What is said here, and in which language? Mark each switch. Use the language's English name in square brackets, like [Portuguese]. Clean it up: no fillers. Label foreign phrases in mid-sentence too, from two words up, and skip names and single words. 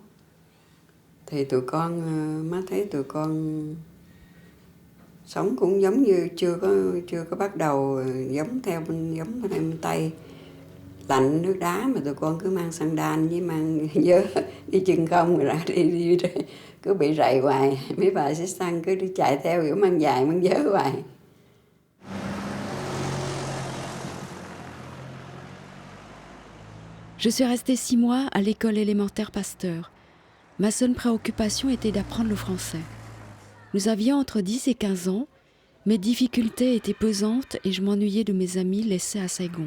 [Vietnamese] Thì tụi con, má thấy tụi con sống cũng giống như chưa có bắt đầu giống theo bên Tây. Lạnh nước đá mà tụi con cứ mang sandal với mang vớ đi chân không rồi ra đi cứ bị rầy hoài. Mấy bà sẽ săn cứ đi chạy theo kiểu mang dài mang vớ hoài. [French] Je suis restée 6 mois à l'école élémentaire Pasteur. Ma seule préoccupation était d'apprendre le français. Nous avions entre 10 et 15 ans. Mes difficultés étaient pesantes et je m'ennuyais de mes amis laissés à Saigon.